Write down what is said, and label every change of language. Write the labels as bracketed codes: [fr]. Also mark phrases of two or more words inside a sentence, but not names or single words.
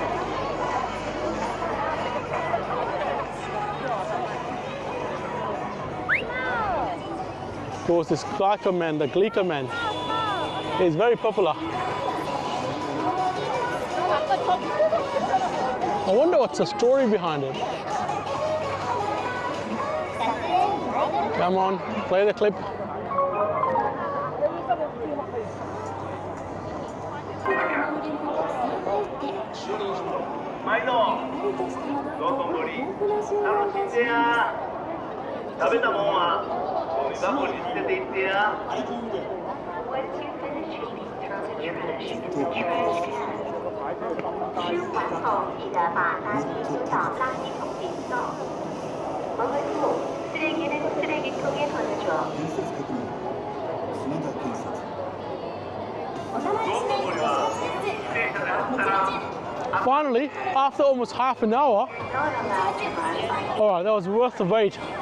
[en] There was this Glico Man, the Glico Man. It's very popular. I wonder what's the story behind it. Come on, play the clip. [ja] 毎度、道頓堀、楽しんでや。食べたもんは、ゴミ箱に捨てていってや。 [zh] 吃完后记得把垃圾丢到垃圾桶里送。 [ko] 먹은 후 쓰레기는 쓰레기통에 버려줘. [en] Finally, after almost half an hour, alright, that was worth the wait.